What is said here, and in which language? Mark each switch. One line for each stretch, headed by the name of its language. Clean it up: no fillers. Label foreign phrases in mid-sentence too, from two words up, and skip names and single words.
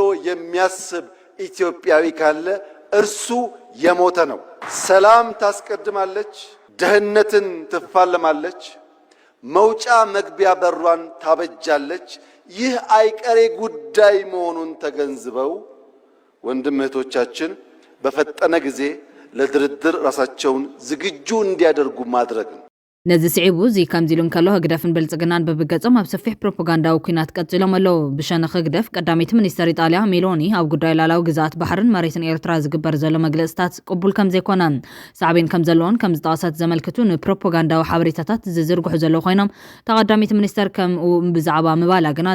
Amharic: የሚያስብ ኢትዮጵያዊ ካለ እርሱ የሞተ ነው። ሰላም ታስቀድማለች፣ ድህነትን ትፋለማለች፣ መውጫ መግቢያ በሯን ታበጃለች። ይህ አይቀሬ ጉዳይ መሆኑን ተገንዝበው ወንድም እህቶቻችን በፈጠነ ጊዜ ለድርድር ራሳቸውን ዝግጁ እንዲያደርጉ ማድረግ ነው።
Tigrinya: ነዚ ስዒቡ እዚ ከምዚ ኢሉ እንከሎ ህግደፍን ብልጽግናን በብገጾም ኣብ ሰፊሕ ፕሮፓጋንዳዊ ኩናት ቀፂሎም ኣለዉ። ብሸነኽ ህግደፍ ቀዳሚት ሚኒስተር ኢጣልያ ሜሎኒ ኣብ ጉዳይ ላላዊ ግዛኣት ባሕርን መሬትን ኤርትራ ዝግበር ዘሎ መግለጽታት ቅቡል ከም ዘይኮነ ሳዕቤን ከም ዘለዎን ከም ዝጠቐሰት ዘመልክቱ ንፕሮፓጋንዳዊ ሓበሬታታት ዝዝርግሑ ዘለዉ ኮይኖም ተቐዳሚት ሚኒስተር ከምኡ ብዛዕባ ምባላ ግና